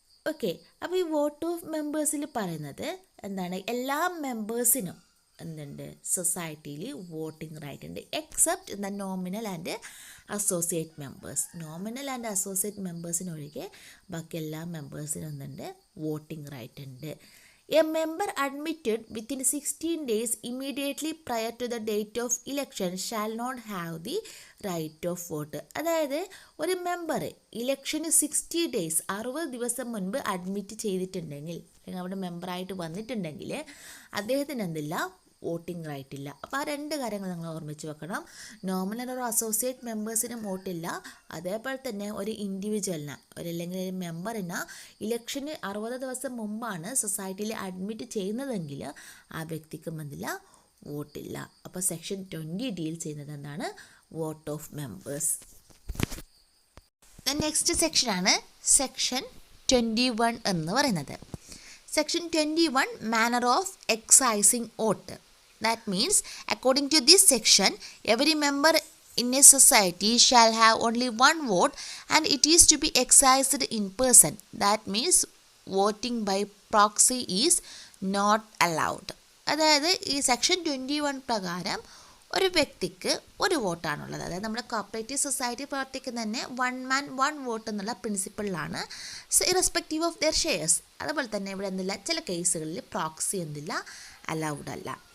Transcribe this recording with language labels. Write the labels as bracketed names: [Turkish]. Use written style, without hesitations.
[Malayalam] Okay, അപ്പോൾ ഈ vote of മെമ്പേഴ്സിൽ പറയുന്നത് എന്താണ്, എല്ലാ മെമ്പേഴ്സിനും എന്തുണ്ട്, സൊസൈറ്റിയിൽ വോട്ടിംഗ് റൈറ്റ് ഉണ്ട്, [English] Except the nominal and associate members. [Malayalam] Nominal and associate മെമ്പേഴ്സിനൊഴികെ ബാക്കി എല്ലാ മെമ്പേഴ്സിനും എന്തുണ്ട്, വോട്ടിംഗ് റൈറ്റ് ഉണ്ട്. [English] A member admitted within 16 days immediately prior to the date of election shall not have the right of vote. [Malayalam] അതായത് ഒരു member ഇലക്ഷന് 60 days 60 ദിവസം മുൻപ് admit ചെയ്തിട്ടുണ്ടെങ്കിൽ, അല്ലെങ്കിൽ അവിടെ മെമ്പറായിട്ട് വന്നിട്ടുണ്ടെങ്കിൽ അദ്ദേഹത്തിന് എന്തില്ല, വോട്ടിംഗ് റൈറ്റ് ഇല്ല. അപ്പോൾ ആ രണ്ട് കാര്യങ്ങൾ നിങ്ങൾ ഓർമ്മിച്ച് വെക്കണം. നോമിനൽ ഒരു അസോസിയേറ്റ് മെമ്പേഴ്സിനും വോട്ടില്ല, അതേപോലെ തന്നെ ഒരു ഇൻഡിവിജ്വലിന് അല്ലെങ്കിൽ ഒരു മെമ്പറിന് ഇലക്ഷന് 60 ദിവസം മുമ്പാണ് സൊസൈറ്റിയിൽ അഡ്മിറ്റ് ചെയ്യുന്നതെങ്കിൽ ആ വ്യക്തിക്കും എന്തില്ല, വോട്ടില്ല. അപ്പോൾ സെക്ഷൻ 20 ഡീൽ ചെയ്യുന്നത് എന്താണ്, വോട്ട് ഓഫ് മെമ്പേഴ്സ്. നെക്സ്റ്റ് സെക്ഷനാണ് സെക്ഷൻ 21 എന്ന് പറയുന്നത്. [English] Section 21 manner of exercising vote. That means, according to this section, every member in a society shall have only one vote and it is to be exercised in person. That means, voting by proxy is not allowed. [Malayalam] അതായത് ഈ section 21 പ്രകാരം ഒരു വ്യക്തിക്ക് ഒരു വോട്ടാണുള്ളത്. അതായത് നമ്മുടെ cooperative society പ്രവർത്തിക്കുന്ന തന്നെ [English] 1 man 1 vote [Malayalam] എന്നുള്ള പ്രിൻസിപ്പിളിലാണ്, [English] Irrespective of their shares. [Malayalam] അതുപോലെ തന്നെ ഇവിടെ എന്തില്ല, ചില കേസുകളിൽ പ്രോക്സി എന്തില്ല, അലൗഡ് അല്ല.